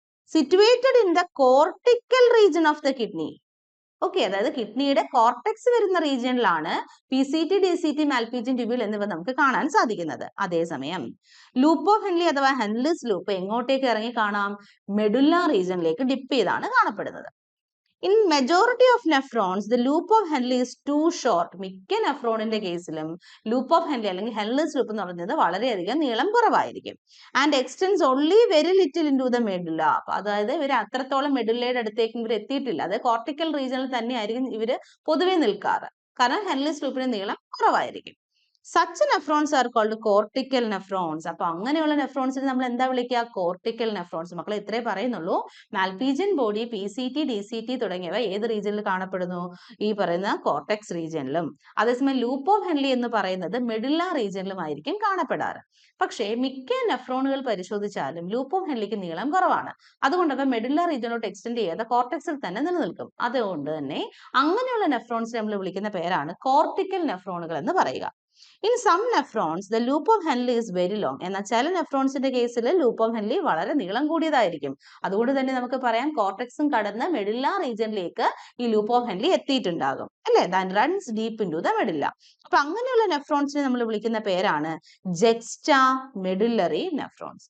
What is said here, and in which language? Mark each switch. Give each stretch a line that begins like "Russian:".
English: Situated in the cortical region of the kidney.
Malayalam: Okay, അതായത് കിഡ്നിയുടെ cortex വരുന്ന റീജിയനിലാണ് PCT, DCT, Malpighian tubule എന്നിവ നമുക്ക് കാണാൻ സാധിക്കുന്നത്. അതേസമയം ലൂപ്പ് ഓഫ് ഹെൻലി അഥവാ ഹെൻലിസ് ലൂപ്പ് എങ്ങോട്ടേക്ക് ഇറങ്ങി കാണാം? മെഡുല്ല റീജിയനിലേക്ക് ഡിപ്പ് ചെയ്താണ് കാണപ്പെടുന്നത്.
English: In majority of nephrons, the loop of Henle is too short.
Malayalam: മിക്ക നെഫ്രോണിന്റെ കേസിലും ലൂപ്പ് ഓഫ് ഹെൻലി അല്ലെങ്കിൽ ഹെൻലിസ് ലൂപ്പ് എന്ന് പറയുന്നത് വളരെയധികം നീളം കുറവായിരിക്കും.
English: And extends only very little into the medulla.
Malayalam: അതായത് ഇവർ അത്രത്തോളം മെഡുലയുടെ അടുത്തേക്ക് ഇവർ എത്തിയിട്ടില്ല. അതായത് കോർട്ടിക്കൽ റീജിയനിൽ തന്നെയായിരിക്കും ഇവര് പൊതുവെ നിൽക്കാറ്. കാരണം ഹെൻലിസ് ലൂപ്പിന്റെ നീളം കുറവായിരിക്കും.
English: Such nephrons are called cortical nephrons.
Malayalam: അപ്പൊ അങ്ങനെയുള്ള നെഫ്രോൺസിനെ നമ്മൾ എന്താ വിളിക്കുക? Cortical nephrons. മക്കളെ ഇത്രേ പറയുന്നുള്ളൂ. മാൽപീജിയൻ ബോഡി, PCT, DCT തുടങ്ങിയവ ഏത് റീജിയനിൽ കാണപ്പെടുന്നു? ഈ പറയുന്ന കോർട്ടെക്സ് റീജിയനിലും. അതേസമയം ലൂപ്പ് ഓഫ് ഹെൻലി എന്ന് പറയുന്നത് മെഡുല്ല റീജിയനിലും ആയിരിക്കും കാണപ്പെടാറ്. പക്ഷേ മിക്ക നെഫ്രോണുകൾ പരിശോധിച്ചാലും ലൂപ്പ് ഓഫ് ഹെൻലിക്ക് നീളം കുറവാണ്. അതുകൊണ്ട് അവ മെഡുല്ല റീജിയനിലോട്ട് എക്സ്റ്റെൻഡ് ചെയ്യാതെ കോർട്ടെക്സിൽ തന്നെ നിലനിൽക്കും. അതുകൊണ്ട് തന്നെ അങ്ങനെയുള്ള നെഫ്രോൺസിനെ നമ്മൾ വിളിക്കുന്ന പേരാണ് കോർട്ടിക്കൽ നെഫ്രോണുകൾ എന്ന് പറയുക.
English: In some nephrons, the loop of Henle is very long.
Malayalam: എന്നാൽ ചില നെഫ്രോൺസിന്റെ കേസിൽ ലൂപ്പ് ഓഫ് ഹെൻലി വളരെ നീളം കൂടിയതായിരിക്കും. അതുകൊണ്ട് തന്നെ നമുക്ക് പറയാം കോർട്ടെക്സും കടന്ന് മെഡുല്ല റീജിയനിലേക്ക് ഈ ലൂപ്പ് ഓഫ് ഹെൻലി എത്തിയിട്ടുണ്ടാകും, അല്ലെ?
English: That runs deep into the medulla.
Malayalam: അപ്പൊ അങ്ങനെയുള്ള നെഫ്രോൺസിനെ നമ്മൾ വിളിക്കുന്ന പേരാണ് ജെക്സ്റ്റാ മെഡുല്ലറി നെഫ്രോൺസ്.